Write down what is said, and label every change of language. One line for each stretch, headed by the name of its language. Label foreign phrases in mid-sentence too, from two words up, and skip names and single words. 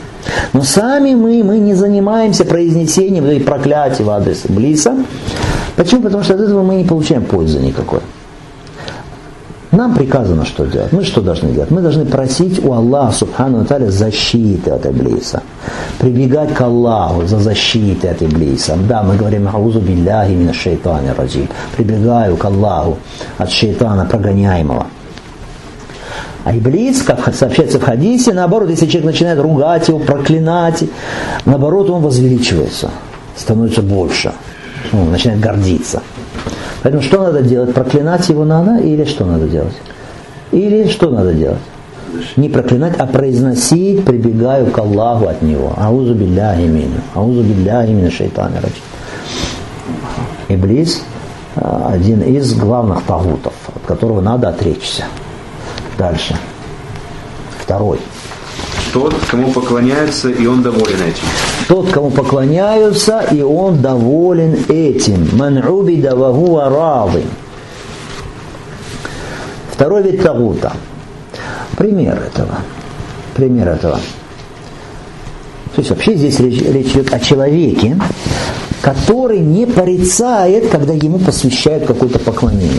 Russian: Но сами мы не занимаемся произнесением и проклятия в адрес Иблиса. Почему? Потому что от этого мы не получаем пользы никакой. Нам приказано что делать. Мы что должны делать? Мы должны просить у Аллаха
Arabic: سبحانه وتعالى
Russian: защиты от Иблиса. Прибегать к Аллаху за защитой от Иблиса. Да, мы говорим
Arabic: «أعوذ بالله من الشيطان الرجيم».
Russian: Прибегаю к Аллаху от шайтана прогоняемого. А Иблис, как сообщается в хадисе, наоборот, если человек начинает ругать его, проклинать, наоборот, он возвеличивается, становится больше, начинает гордиться. Поэтому что надо делать? Проклинать его надо или что надо делать? Или что надо делать? Не проклинать, а произносить, прибегаю к Аллаху от него.
Arabic: أعوذ بالله من. أعوذ بالله من الشيطان الرجيم.
Russian: Иблис один из главных тагутов, от которого надо отречься. Дальше. Второй. Тот, кому поклоняются, и он доволен этим. Тот, кому поклоняются, и он доволен этим.
Arabic: من عُبد وهو راض.
Russian: Второй вид тагута. Пример этого. То есть вообще здесь речь идет о человеке, который не порицает, когда ему посвящают какое-то поклонение.